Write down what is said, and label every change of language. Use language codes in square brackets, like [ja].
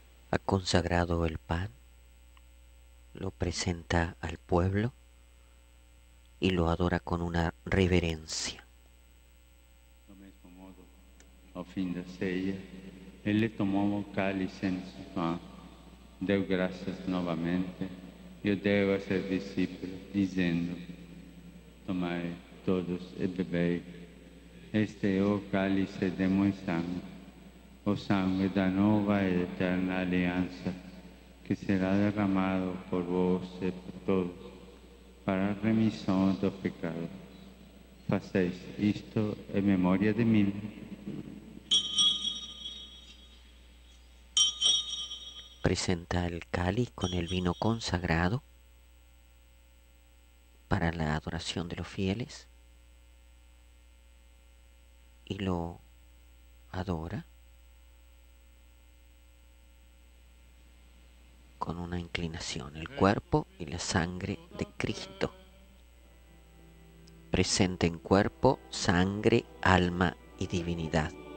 [es] Ha consagrado el pan, lo presenta al pueblo y lo adora con una reverencia. [pt] Do mesmo modo, ao fim da ceia, ele tomou o cálice em suas mãos, deu graças novamente e o deu a seus discípulos, dizendo: Tomai todos e bebei. Este é o cálice de meu sangue, o sangue da nova e eterna aliança, que será derramado por vós e por todos, para a remissão do pecado. Faceis isto em memória de mim. [es] Presenta el cáliz con el vino consagrado para la adoración de los fieles y lo adora con una inclinación, el cuerpo y la sangre de Cristo, presente en cuerpo, sangre, alma y divinidad.